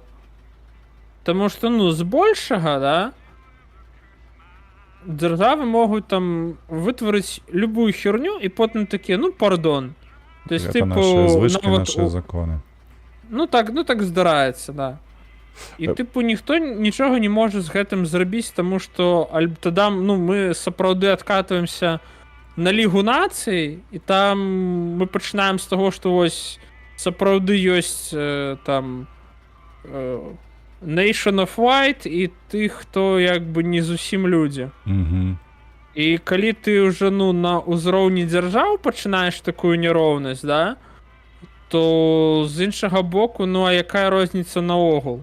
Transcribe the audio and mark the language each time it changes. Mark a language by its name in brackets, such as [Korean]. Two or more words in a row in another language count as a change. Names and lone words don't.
[Belarusian] Таму што, ну, збольшага, да, дзяржавы могуць там вытварыць любую херню і потым такія, ну, пардон. [Russian] То есть, [Belarusian] Гэта типу, нашыя звычкі, нават нашыя законы. Ну так здараецца, да. І типу ніхто нічога не можа з гэтым зрабіць, таму што тада, ну, мы сапраўды адкатваемся на Лігу націй, і там [Ukrainian] ми починаємо з того, що ось [Belarusian] сапраўды ёсць там [English] Nation of White [Belarusian] і тых, хто як бы не зусім людзі. Угу. І калі ты ўжо ну на ўзроўні дзяржаў пачынаеш такую няроўнасць, да, то з іншага боку, ну а якая розніца наогул?